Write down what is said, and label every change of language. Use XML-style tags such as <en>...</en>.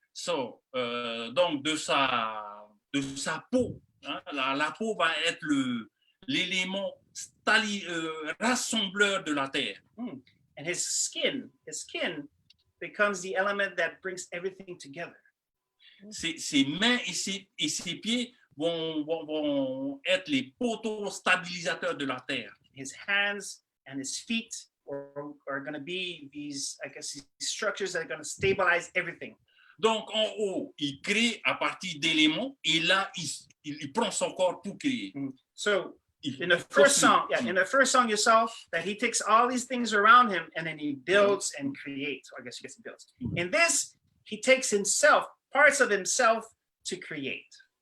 <fr>So, donc de sa peau, hein, la peau va être l'élément rassembleur de la terre.</fr> <en>And his skin becomes the element that brings everything together.</en> <fr>Ses mains et ses pieds vont être les poteaux stabilisateurs de la terre.</fr> <en>His hands and his feet are going to be these, I guess, these structures that are going to stabilize everything.</en> <fr>Donc, en haut, il crée à partir d'éléments, et là, il prend son corps pour créer.</fr> <en>So, in the first song, you saw that he takes all these things around him and then he builds and creates. Or I guess he builds. In this, he takes himself, parts of himself, to create.</en>